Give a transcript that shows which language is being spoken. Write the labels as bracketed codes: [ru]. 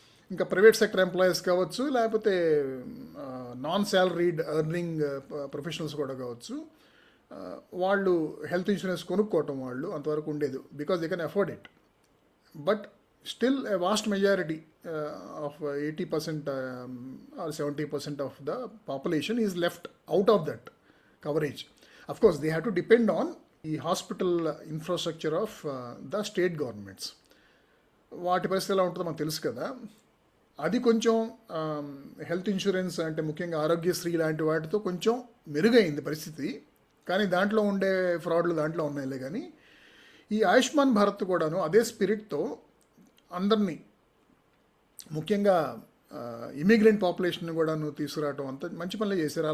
[te] ఇంకా private sector employees కావచ్చు లేకపోతే నాన్ శాలరీడ్ ఎర్నింగ్ ప్రొఫెషనల్స్ కూడా కావచ్చు, వాళ్ళు హెల్త్ ఇన్సూరెన్స్ కొనుక్కోవటం వాళ్ళు అంతవరకు ఉండేది [en] Because they can afford it. But still a vast majority of 80% or 70% of the population is left out of that coverage. Of course, they have to depend on the hospital infrastructure of the state governments. [te] వాటి పరిస్థితి ఎలా ఉంటుందో మనకు తెలుసు కదా. అది కొంచెం health insurance అంటే ముఖ్యంగా ఆరోగ్యశ్రీ లాంటి వాటితో కొంచెం మెరుగైంది పరిస్థితి, కానీ దాంట్లో ఉండే ఫ్రాడ్లు దాంట్లో ఉన్నాయిలే. కానీ ఈ ఆయుష్మాన్ భారత్ కూడాను అదే స్పిరిట్తో అందరినీ ముఖ్యంగా ఇమిగ్రెంట్ పాపులేషన్ కూడా తీసుకురావటం అంత మంచి పనులు చేశారు.